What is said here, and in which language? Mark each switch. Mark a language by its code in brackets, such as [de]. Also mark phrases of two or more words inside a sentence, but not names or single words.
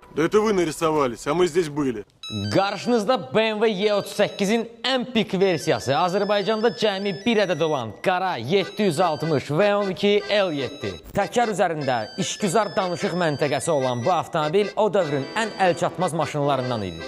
[ru] Да это вы нарисовались, а мы здесь были. [az] Qarşınızda BMW E38-in ən pik versiyası, Azərbaycanda cəmi bir ədəd olan qara 760 V12 L7. Təkər üzərində işgüzar danışıq məntəqəsi olan bu avtomobil o dövrün ən əlçatmaz maşınlarından idi.